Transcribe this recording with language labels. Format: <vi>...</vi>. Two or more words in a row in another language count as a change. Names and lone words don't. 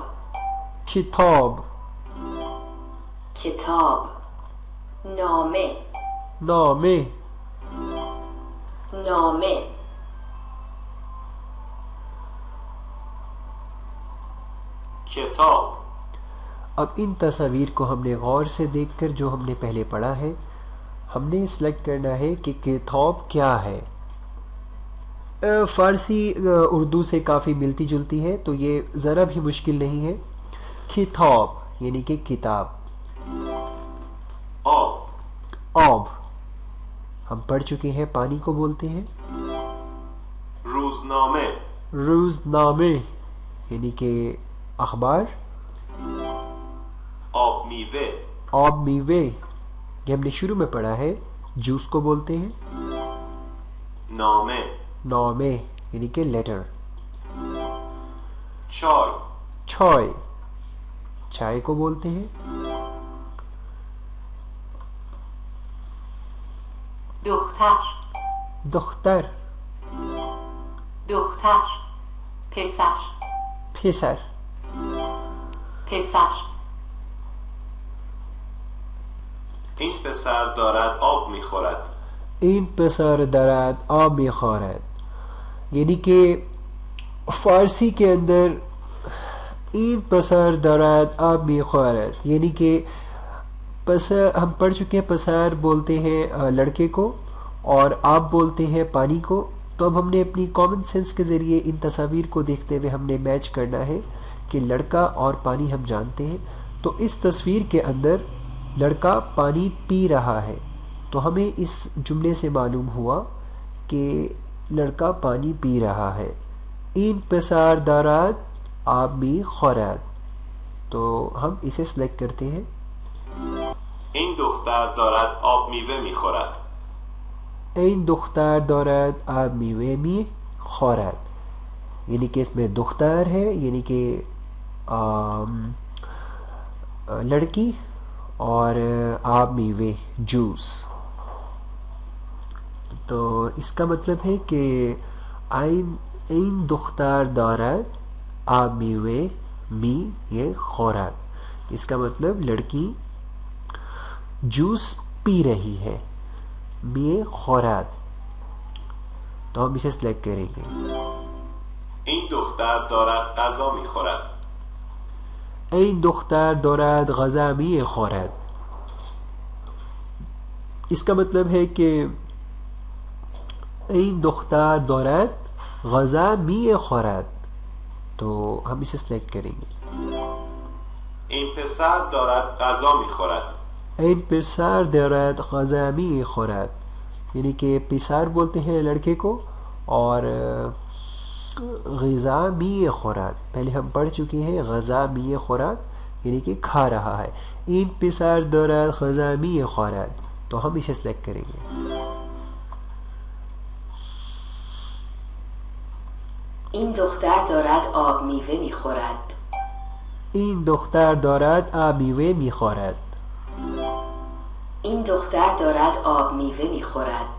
<fa>کتاب، کتاب. نامه، نامه، نامه کتاب</fa> <ur>اب ان تصاویر کو ہم نے غور سے دیکھ کر جو ہم نے پہلے پڑھا ہے ہم نے سلیکٹ کرنا ہے کہ کتاب کیا ہے. فارسی اردو سے کافی ملتی جلتی ہے تو یہ ذرا بھی مشکل نہیں ہے. کتاب یعنی کہ کتاب.</ur> <fa>آب</fa> <ur>آب ہم پڑھ چکے ہیں پانی کو بولتے ہیں.</ur> <fa>روزنامه</fa> <ur>روزنامے یعنی کہ اخبار.</ur> <fa>آب میوه آب میوے</fa> <ur>یہ ہم نے شروع میں پڑھا ہے جوس کو بولتے ہیں.</ur> <fa>نامه</fa> <ur>نامے یعنی کہ لیٹر.</ur> <fa>چای</fa> <ur>چائے چائے کو بولتے ہیں.</ur> <fa>دختر دختر دختر پسر پسر پسر این پسر دارد آب میخورد. این پسر دارد آب میخورد</fa> <ur>یعنی کہ فارسی کے اندر</ur> <fa>این پسر دارد آب میخورد</fa> <ur>یعنی کہ پسر ہم پڑھ چکے ہیں. پسر بولتے ہیں لڑکے کو اور آپ بولتے ہیں پانی کو. تو اب ہم نے اپنی کامن سینس کے ذریعے ان تصاویر کو دیکھتے ہوئے ہم نے میچ کرنا ہے کہ لڑکا اور پانی ہم جانتے ہیں. تو اس تصویر کے اندر لڑکا پانی پی رہا ہے تو ہمیں اس جملے سے معلوم ہوا کہ لڑکا پانی پی رہا ہے.</ur> <fa>این پسر دارد آب میخورد</fa> <ur>تو ہم اسے سلیکٹ کرتے ہیں.</ur> <fa>این دختر دارد آب میوه میخورد. این دختر دارد آب میوه میخورد</fa> <ur>یعنی کہ اس میں دختر ہے یعنی کہ لڑکی اور</ur> <fa>آب میوے</fa> <ur>جوس. تو اس کا مطلب ہے کہ</ur> <fa>این دختر دارد آب میوه میخورد.</fa> <ur>اس کا مطلب لڑکی جوس پی رہی ہے.</ur> <fa>میخورد</fa> <ur>تو ہم اسے سلیکٹ کریں گے.</ur> <fa>این دختر دارد غذا میخورد. این دختر دارد غذا میخورد</fa> <ur>اس کا مطلب ہے کہ</ur> <fa>این دختر دارد غذا میخورد</fa> <ur>تو ہم اسے سلیکٹ کریں گے.</ur> <fa>این پسر دارد غذا میخورد. این پسر دارد غذا میخورد</fa> <ur>یعنی کہ پسر بولتے ہیں لڑکے کو اور</ur> <fa>غذا میخورد</fa> <ur>پہلے ہم پڑھ چکے ہیں</ur> <fa>غذا میخورد</fa> <ur>یعنی کہ کھا رہا ہے.</ur> <fa>این پسر دارد غذا میخورد</fa> <ur>تو ہم اسے سلیکٹ کریں گے.</ur> <fa>این دختر دارد آب میوه میخورد. این دختر دارد آب میوه میخورد. این دختر دارد آب میوه میخورد.</fa>